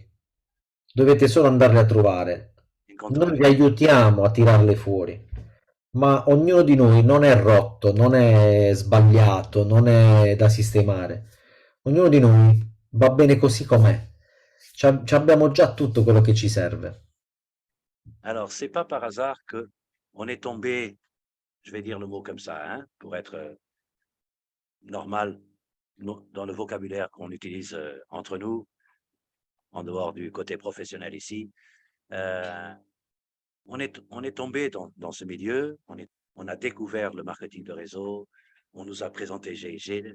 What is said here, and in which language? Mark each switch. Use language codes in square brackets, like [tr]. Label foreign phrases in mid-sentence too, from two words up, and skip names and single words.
[it] Dovete solo andarle a trovare. Noi vi Incontrarle. aiutiamo a tirarle fuori, ma ognuno di noi non è rotto, non è sbagliato, non è da sistemare. Ognuno di noi va bene così com'è. Abbiamo già tutto quello che ci serve. [fr] Alors, c'est pas par hasard que on est tombé, je vais dire le mot comme ça, hein, pour être normal dans le vocabulaire qu'on utilise entre nous, en dehors du côté professionnel ici. Euh, on est tombé dans ce milieu, on a découvert le marketing de réseau, on nous a présenté GIG.